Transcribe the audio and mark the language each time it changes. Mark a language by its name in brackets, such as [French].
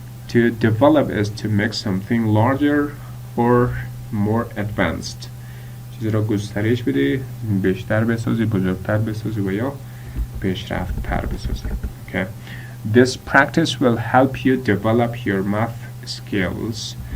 [English] To develop is to make something larger or more advanced. [Persian] چیزی را گسترش بدی، بیشتر بسازی، بزرگتر بسازی و یا پیشرفت تر بسازی. [English] Okay. This practice will help you develop your math skills.